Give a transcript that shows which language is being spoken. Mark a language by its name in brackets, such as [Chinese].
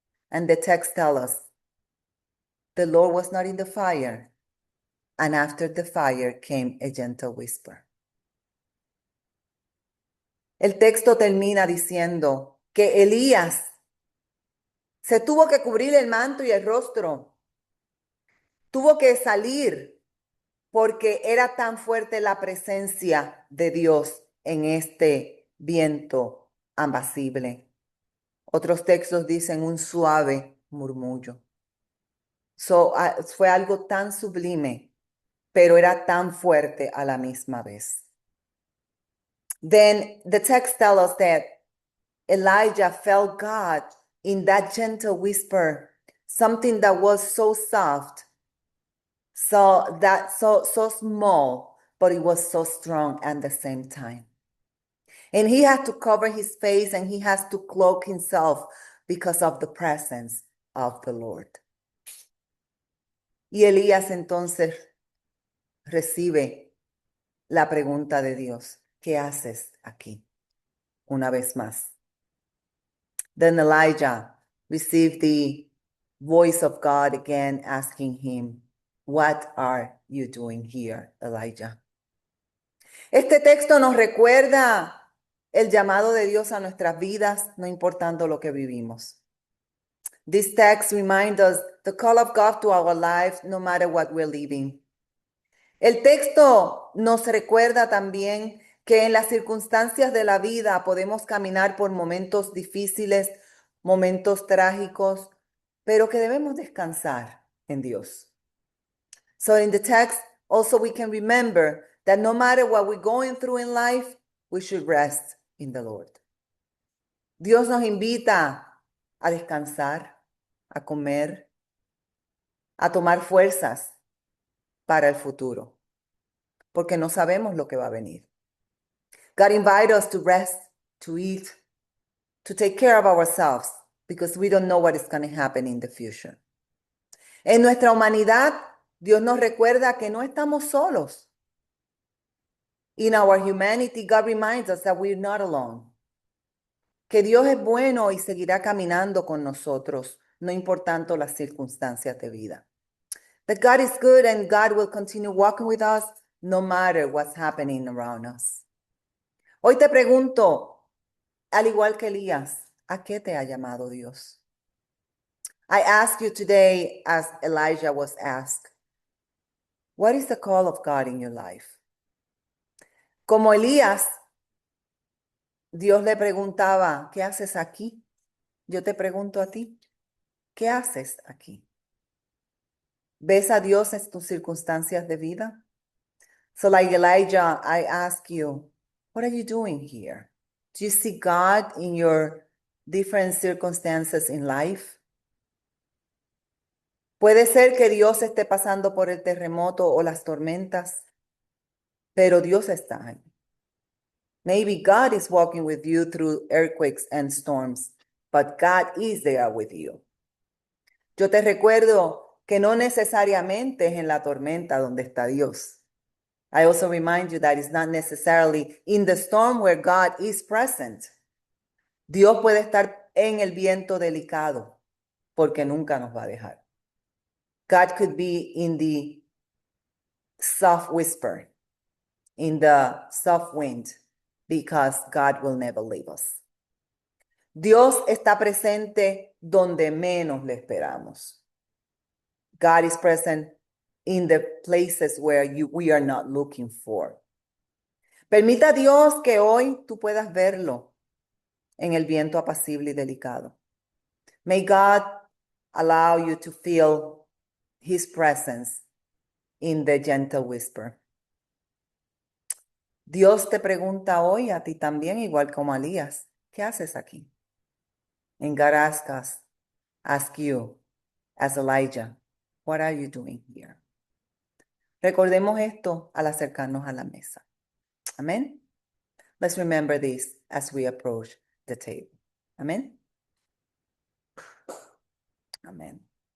[English] And the text tells us, the Lord was not in the fire, and after the fire came a gentle whisper. [Spanish] El texto termina diciendo que Elías se tuvo que cubrir el manto y el rostro, tuvo que salir porque era tan fuerte la presencia de Dios en este viento apacible. Otros textos dicen un suave murmullo. Fue algo tan sublime, pero era tan fuerte a la misma vez. [English] Then the text tells us that Elijah felt God in that gentle whisper, something that was so soft, so small, but it was so strong at the same time. And he had to cover his face and he has to cloak himself because of the presence of the Lord. [Spanish] Y Elías entonces recibe la pregunta de Dios, ¿qué haces aquí? Una vez más. [English] Then Elijah received the voice of God again, asking him, what are you doing here, Elijah? [Spanish] Este texto nos recuerda el llamado de Dios a nuestras vidas, no importando lo que vivimos. [English] This text reminds us the call of God to our lives, no matter what we're living. [Spanish] El texto nos recuerda también que en las circunstancias de la vida podemos caminar por momentos difíciles, momentos trágicos, pero que debemos descansar en Dios. [English] So in the text, also we can remember that no matter what we're going through in life, we should rest in the Lord. [Spanish] Dios nos invita a descansar, a comer, a tomar fuerzas para el futuro, porque no sabemos lo que va a venir. [English] God invites us to rest, to eat, to take care of ourselves, because we don't know what is going to happen in the future. [Spanish] En nuestra humanidad, Dios nos recuerda que no estamos solos. [English] In our humanity, God reminds us that we're not alone. [Spanish] Que Dios es bueno y seguirá caminando con nosotros, no importando las circunstancias de vida. [English] That God is good and God will continue walking with us no matter what's happening around us. [Spanish] Hoy te pregunto, al igual que Elías, ¿a qué te ha llamado Dios? [English] I ask you today, as Elijah was asked, what is the call of God in your life? [Spanish] Como Elías, Dios le preguntaba, ¿qué haces aquí? Yo te pregunto a ti, ¿qué haces aquí? ¿Ves a Dios en tus circunstancias de vida? [English] So like Elijah, I ask you, what are you doing here? Do you see God in your different circumstances in life? [Spanish] Puede ser que Dios esté pasando por el terremoto o las tormentas, pero Dios está ahí. [English] Maybe God is walking with you through earthquakes and storms, but God is there with you. [Spanish] Yo te recuerdo que no necesariamente es en la tormenta donde está Dios. [English] I also remind you that it's not necessarily in the storm where God is present. [Spanish] Dios puede estar en el viento delicado porque nunca nos va a dejar. [English] God could be in the soft whisper, in the soft wind, because God will never leave us. [Spanish] Dios está presente donde menos le esperamos. [English] God is present in the places where we are not looking for. [Spanish] Permita a Dios que hoy tú puedas verlo en el viento apacible y delicado. [English] May God allow you to feel His presence in the gentle whisper. [Spanish] Dios te pregunta hoy a ti también, igual como a Elías, ¿qué haces aquí? [English] And God asks us, ask you, as Elijah, what are you doing here? [Spanish] Recordemos esto al acercarnos a la mesa. [English] Amen. Let's remember this as we approach the table. Amen. Amen.